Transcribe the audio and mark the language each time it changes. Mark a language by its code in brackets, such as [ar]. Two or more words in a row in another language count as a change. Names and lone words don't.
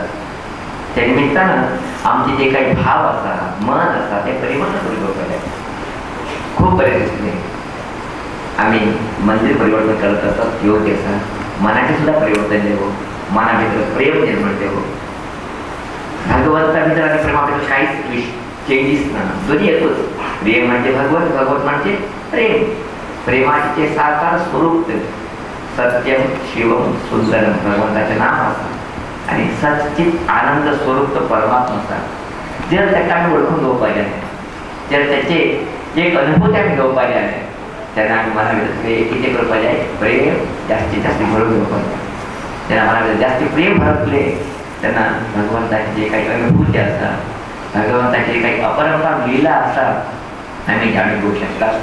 [kok] त्या निमित्तान आमचे जे काही भाव आसा, मन आसा ते परिवर्तन करून घेवपाक जाय. खूब बरें दिसलें आमी मंदिर परिवर्तन करत आसतात, योग्य आसा. मनाचें सुद्धा परिवर्तन जावं, मना भितर प्रेम निर्माण जावं. भगवंता भितर आनी प्रेमा भितर कांयच चेंजीस ना, दोनी एकूच. प्रेम म्हणजे भगवंत, भगवंत म्हणजे प्रेम. प्रेमाचे साकार स्वरूप [sa] सत्यम शिवम सुंदरम [kok] भगवंताचें नाम आसा आनी सच्चित आनंद स्वरूप तो परमात्मा आसा. जर ताका आमी वळखून घेवपाक जाय, जर ताचे एक अनुभूती आमी घेवपाक जाय तेन्ना आमी मना भितर कितें करपाक जाय, प्रेम जास्तीत जास्त भरून घेवपाक जाय. जेन्ना मना भितर जास्ती प्रेम भरतले तेन्ना भगवंताची जे काही अनुभूती आसा, भगवंताची काही अपरंपार लिला आसा आमी जाणून घेवंक शकतात.